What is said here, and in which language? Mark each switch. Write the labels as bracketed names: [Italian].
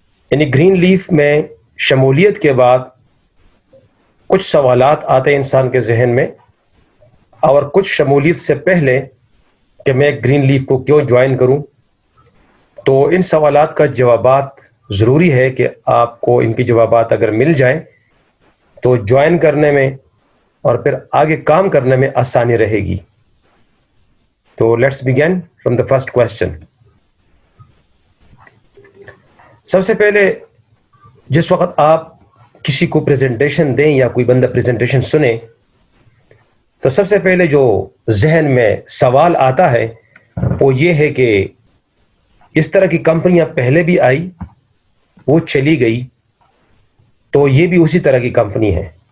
[Urdu] یعنی green leaf میں شمولیت کے بعد کچھ سوالات آتے ہیں انسان کے ذہن میں، اور کچھ شمولیت سے پہلے کہ میں گرین لیف کو کیوں جوائن کروں. تو ان سوالات کا جوابات ضروری ہے کہ آپ کو ان کی جوابات اگر مل جائیں تو جوائن کرنے میں اور پھر آگے کام کرنے میں آسانی رہے گی. [English] تو let's begin from the first question. [Urdu] سب سے پہلے جس وقت آپ کسی کو پریزنٹیشن دیں یا کوئی بندہ پریزنٹیشن سنے تو سب سے پہلے جو ذہن میں سوال آتا ہے وہ یہ ہے کہ اس طرح کی کمپنیاں پہلے بھی آئی، وہ چلی گئی، تو یہ بھی اسی طرح کی کمپنی ہے.